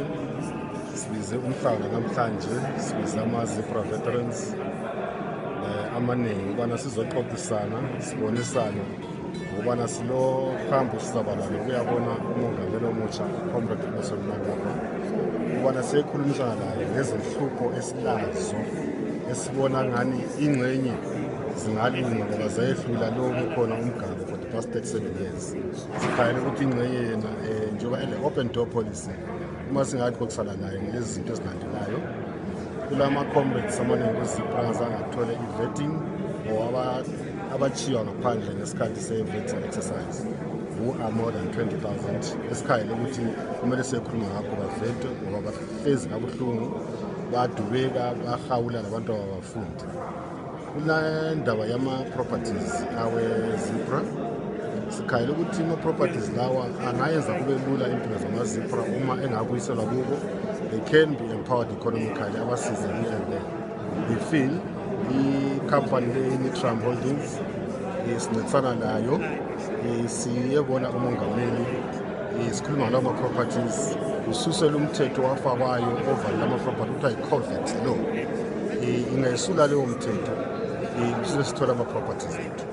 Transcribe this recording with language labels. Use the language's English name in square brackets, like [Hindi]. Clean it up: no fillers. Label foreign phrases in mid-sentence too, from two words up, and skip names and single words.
[North Ndebele] Sibize umhlangano namhlanje, sibize ama-Zebra Veterans amaningi ukubana sizoxoxisana, sibonisane ukubana silo phambi sizaba lalo ukuyabona umongameli omutsha uComrade Emmerson Mnangagwa, ukubana siyekhulumisana naye ngezinhlupho esilazo esibona ngani ingxenye zingalinga ngoba zayehlula lokhu khona umgaba [English] for the past 37 years. [North Ndebele] Sikhayele ukuthi ingxenye yena njengoba ele- [English] open door policy, [North Ndebele] uma singathi kokusala naye ngezinto ezilandelayo kulama comrades amaningi kweZebra azangathole i-vetting or abachiwa ngaphandle ngesikhathi se- [English] vetting exercise who are more than 20,000. [North Ndebele] Esikhayele ukuthi kumele siyekhuluma ngakho bavetwe ngoba bahlezi kabuhlungu, badubeka, bahawula labantu abafundi. Kula ndaba yama-properties awe-Zebra, sikhayele ukuthi ama-properties lawa angayenza kube lula impilo zama-Zebra uma engabuyiselwa kubo. [English] They can be empowered economically, [North Ndebele] abasize indlela. [English] We feel [North Ndebele] i-company le-Nitram Holdings isincedisana nayo, siyebona umongameli sikhuluma ngalawo ma-properties, ususela umthetho wafakwayo over lama-property kuthiwa yi- [English] COVID law. [North Ndebele] Ingayisula leyo mthetho sithola ama-properties ethu.